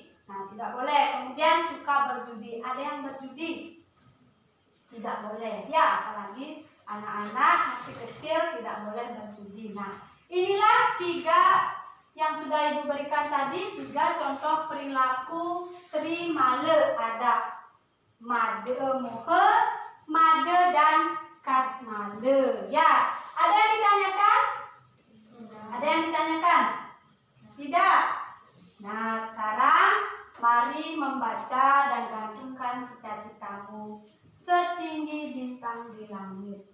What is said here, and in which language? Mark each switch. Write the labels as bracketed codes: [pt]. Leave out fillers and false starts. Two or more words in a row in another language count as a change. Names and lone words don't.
[id] Nah, tidak boleh. Kemudian suka berjudi. Ada yang berjudi? Tidak boleh. Ya, apalagi anak-anak masih kecil tidak boleh berjudi. Nah, inilah 3 yang sudah Ibu berikan tadi, 3 contoh perilaku trimale. Ada made, mohe, made, dan kasmale. Ya, ada yang ditanyakan? Ada yang ditanyakan? Tidak. Nah, sekarang mari membaca dan gantungkan cita-citamu setinggi bintang di langit.